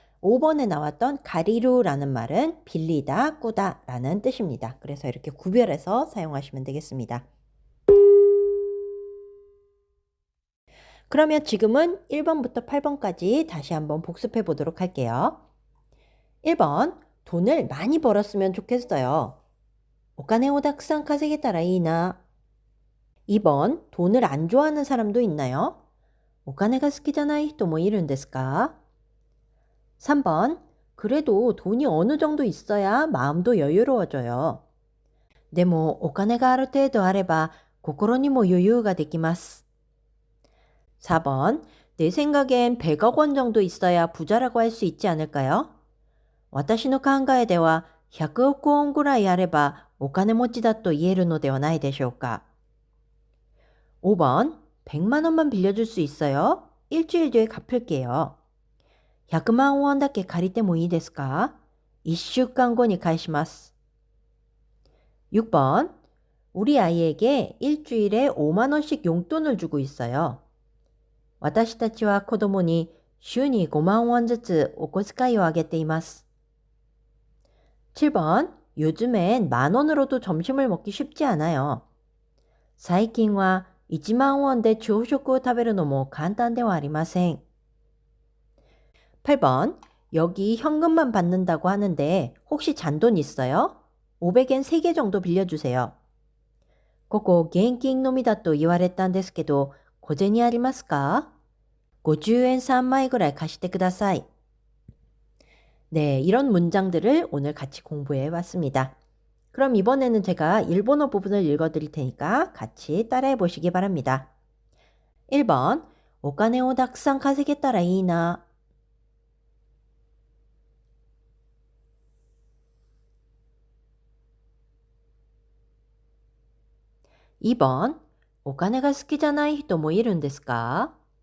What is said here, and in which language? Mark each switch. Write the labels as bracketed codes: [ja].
[ko] 5번에 나왔던 가리루라는 말은 빌리다, 꾸다 라는 뜻입니다. 그래서 이렇게 구별해서 사용하시면 되겠습니다. 그러면 지금은 1번부터 8번까지 다시 한번 복습해 보도록 할게요. 1번, 돈을 많이 벌었으면 좋겠어요. [ja] お金をたくさん稼げたらいいな.2번, 돈을 안 좋아하는 사람도 있나요? お金が好きじゃない人もいるんですか? 3번, [ko] 그래도 돈이 어느 정도 있어야 마음도 여유로워져요. [ja] でもお金がある程度あれば心にも余裕ができます。 [ko] 4번. 내 생각엔 100억 원 정도 있어야 부자라고 할 수 있지 않을까요? [ja] 私の考えでは100億ウォンぐらいあればお金持ちだと言えるのではないでしょうか。 [ko] 5번. 100만 원만 빌려줄 수 있어요? 일주일 뒤에 갚을게요. [ja] 100만 원だけ借りてもいいですか? 1週間後に返します。6번. [ko] 우리 아이에게 일주일에 5만 원씩 용돈을 주고 있어요. [ja] 私たちは子供に週に5만 원ずつお小遣いをあげています。 [ko] 7번. 요즘엔 만 원으로도 점심을 먹기 쉽지 않아요. [ja] 最近は1万ウォンで朝食を食べるのも簡単ではありません。 [ko] 8번. 여기 현금만 받는다고 하는데 혹시 잔돈 있어요? 500엔 3개 정도 빌려주세요. [ja] ここ現金のみだと言われたんですけど、小銭ありますか? [ko] 50엔 [ja] 3枚ぐらい貸してください. [ko] 네, 이런 문장들을 오늘 같이 공부해 봤습니다. 그럼 이번에는 제가 일본어 부분을 읽어드릴 테니까 같이 따라해 보시기 바랍니다. 1번. [ja] お金をたくさん稼げたらいいな. [ko] 2번. [ja] お金が好きじゃない人もいるんですか?